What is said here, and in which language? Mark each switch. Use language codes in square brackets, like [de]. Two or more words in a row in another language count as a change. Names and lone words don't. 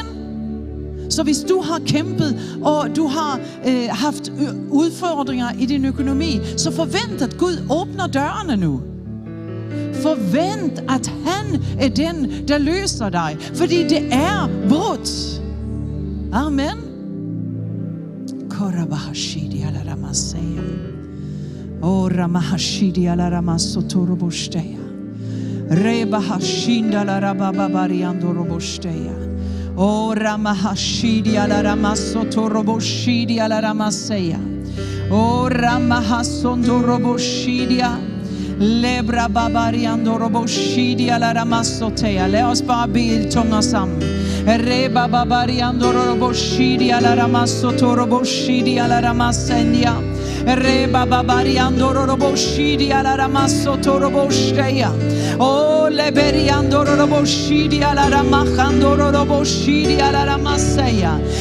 [da] Så hvis du har kæmpet, og du har haft udfordringer i din økonomi, så forvent, at Gud åbner dørene nu. Forvent, at han er den, der løser dig. Fordi det er brudt. Amen. Korabahashidi ala ramasaya. O ramahashidi ala ramasotorobosteya. Rebahashinda ala rabababariandorobosteya. O ramahashidi ala ramasotoroboshidi ala ramaseya. O ramahasondoroboshidia. Lebra babariandoroboshidi ala ramasoteya. Lad os bare bede tunger sammen. Reba babariandoroboshidi ala ramasotoroboshidi ala ramasendia. Reba babariandoroboshidi ala ramasotorobosteya. O leberiandoroboshidi ala ramachandoroboshidi ala ramaseya.